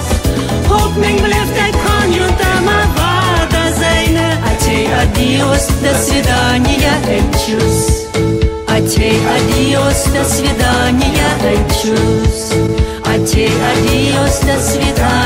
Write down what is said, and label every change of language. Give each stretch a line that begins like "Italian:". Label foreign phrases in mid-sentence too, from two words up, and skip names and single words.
Dutch: Hoop mijn blijft, ik kan je dan maar waard zijn.
Spanish: Adios,
Russian: до свидания,
German: tschüss.
Spanish: Adios,
Russian: до свидания,
German: tschüss.
Spanish: Adios,
Russian: до свидания.